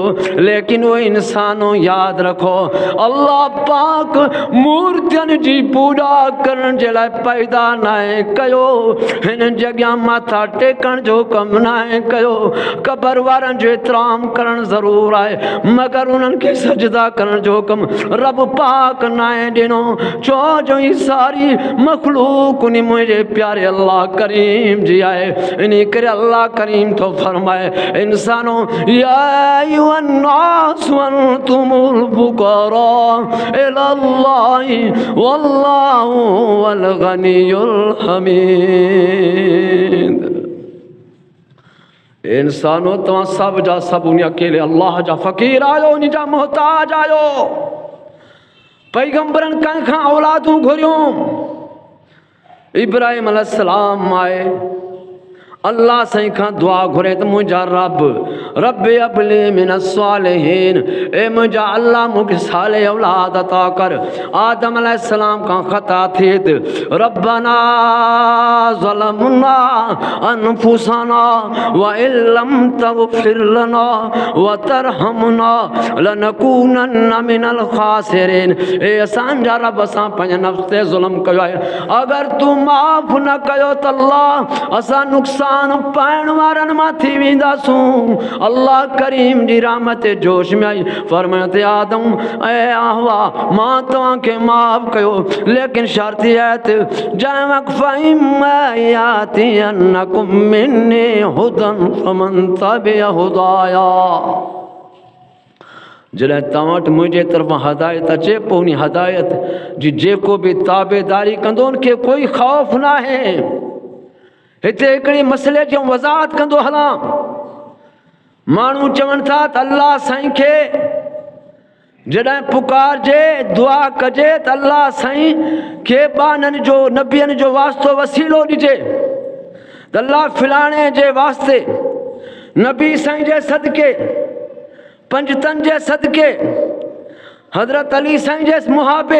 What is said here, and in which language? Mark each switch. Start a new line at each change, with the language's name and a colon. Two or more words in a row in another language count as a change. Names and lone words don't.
Sindhi: लेकिन उहे इंसानो यादि रखो, अल्लाह पाक मूर्तियुनि जी पूॼा करण जे लाइ पैदा न आहे कयो, हिन जॻह माथा टेकण जो कमु न आहे कयो। क़बर वारनि जो एतिराम करणु ज़रूरु आहे, मगर उन्हनि खे सजदा करण जो कमु रब पाक न आहे ॾिनो। छो जो ही सारी मखलूक मखलूक उन्हीं मुझे प्यारे अल्लाह करीम जी आए। इन्हीं करे अल्लाह करीम तो फरमाए इंसानों
Arabic: يا أيها الناس أنتم الفقراء إلى الله والله هو الغني الحميد.
Sindhi: इंसानों तव्हां सब जा सब उन अकेले अल्लाह जा फ़कीर आयो, उन जा मोहताज आयो। पैगंबरन कंहिंखां औलादूं घुरियूं। इब्राहिम अलैहिस्सलाम आए, अल्लाह साईं खां दुआ घुरे त मुंहिंजा
Arabic: رب هب لي من الصالحين,
Sindhi: ए मुंहिंजा अल्लाह मूंखे साले औलाद अता कर। आदम अलैहिस्सलाम खां ख़ता थिए त
Arabic: ربنا ظلمنا أنفسنا وإن لم تغفر لنا وترحمنا لنكونن من الخاسرين.
Sindhi: ए असांजा रब असां पंहिंजे नफ़्स ते ज़ुल्म कयो आहे, अगर तू माफ़ न कयो त अल्लाह असां नुक़सान पाइण वारनि मां थी वेंदासूं। अल्लाह करीम जी रहमत जोश में आई, फरमायो आदम ऐ हवा मां तव्हांखे माफ़ कयो, लेकिन शर्त आहे त जंहिं वक़्तु
Arabic: فإما يأتينكم مني هدى فمن تبع هداي.
Sindhi: जॾहिं तव्हां वटि मुंहिंजे तरफ़ां हदायत अचे पोइ उन हदायत जी जेको बि ताबेदारी कंदो उनखे कोई ख़ौफ़ न आहे। हिते हिकिड़े मसइले जी वज़ाहत कंदो हलां। माण्हू चवनि था त अल्लाह साईं खे जॾहिं पुकारजे दुआ कजे त अल्लाह साईं खे बाननि जो नबियनि जो वास्तो वसीलो ॾिजे, त अल्लाह फिलाणे जे वास्ते नबी साईं जे सदके, पंजतन जे सदके, हज़रत अली साईं जे मुहाबे।